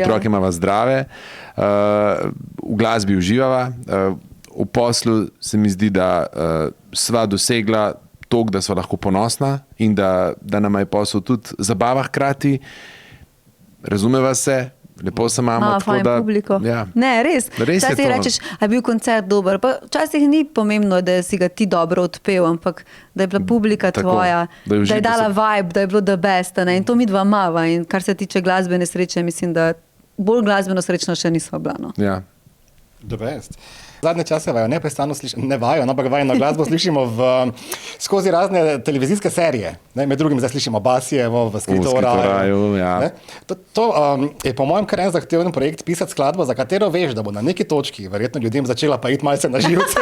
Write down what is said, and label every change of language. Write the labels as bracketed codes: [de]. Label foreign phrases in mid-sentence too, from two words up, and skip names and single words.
[sl] otroke mava zdrave, v glasbi uživava, v poslu se mi zdi, da sva dosegla toliko, da sva lahko ponosna in da nama je posel tudi zabava hkrati, razumeva se, lepo se imamo. Malo fajn publiko. Ja. Ne, res. Res je Včasih to. rečeš, a je bil koncert dober. Pa včasih ni pomembno, da si ga ti dobro odpel, ampak da je bila publika Tako, tvoja, da je da je užitek dala se- vibe, da je bilo [en] the best. [sl] Ne? In to mi dva mava. In kar se tiče glasbene sreče, mislim, da bolj glasbeno srečno še nismo bila. No. Ja. [en] The best. [sl] Zadnje čase vajo neprestano slišimo, ne vajo, ampak vajno glasbo slišimo skozi razne televizijske serije. Ne, med drugim zdaj slišimo Basijevo v Skrito V Skrito raju, ja. Ne. To je po mojem kar en zahteven projekt pisati skladbo, za katero veš, da bo na neki točki verjetno ljudem začela pa iti malce na živce.